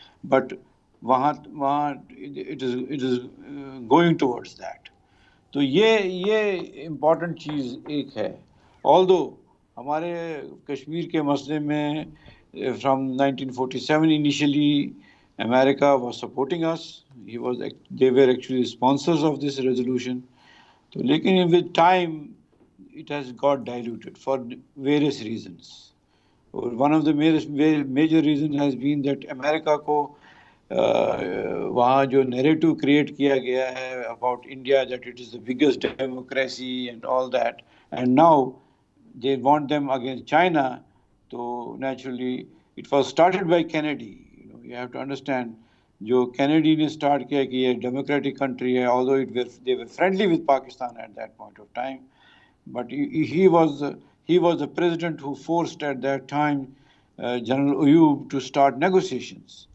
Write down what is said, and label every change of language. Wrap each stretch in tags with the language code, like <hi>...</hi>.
<en>But وہاں it is going towards that.</en> <ur>تو یہ امپورٹنٹ چیز ایک ہے. آلدو ہمارے کشمیر کے مسئلے میں</ur> <en>From 1947 initially America was supporting us. They were actually sponsors of this resolution.</en> <ur>تو لیکن</ur> <en>with time it has got diluted for various reasons. One of the major reasons has been that America</en> <ur>کو وہاں جو narrative create کیا گیا ہے</ur> <en>About India that it is the biggest democracy and all that, and now they want them against China. تو naturally it was started by Kennedy. You have to understand,</en> <ur>جو Kennedy نے start کیا کہ یہ democratic country ہے،</ur> <en>although they were friendly with Pakistan at that point of time, but he was the president who forced at that time General Ayub to start negotiations.</en>